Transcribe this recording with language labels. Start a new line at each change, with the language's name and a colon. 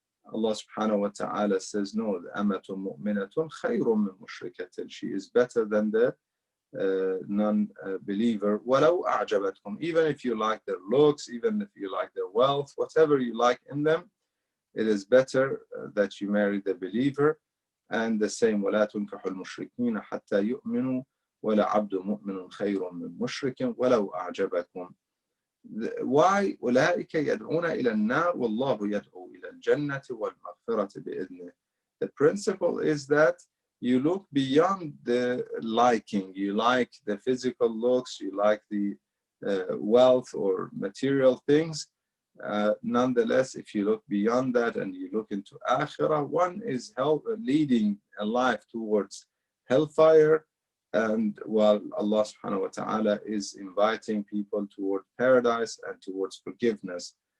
English: Allah subhanahu wa ta'ala says, no, the
Arabic: amatun mu'minatun khayrun min mushrikatin.
English: She is better than the non-believer.
Arabic: وَلَوْ أَعْجَبَتْكُمْ.
English: Even if you like their looks, even if you like their wealth, whatever you like in them, it is better that you marry the believer. And the same,
Arabic: وَلَا تُنْكَحُ الْمُشْرِكِينَ حَتَّى يُؤْمِنُوا وَلَا عَبْدٌ مُؤْمِنٌ خَيْرٌ مِّن مُشْرِكٍ وَلَوْ أَعْجَبَكُمْ.
English: Why
Arabic: أولئك يدعون إلى النار والله يدعو إلى الجنة والمغفرة بإذنه.
English: The principle is that you look beyond the liking. You like the physical looks, you like the wealth or material things. Nonetheless, if you look beyond that and you look into Akhirah, one is leading a life towards hellfire, and while Allah subhanahu wa ta'ala is inviting people toward paradise and towards forgiveness.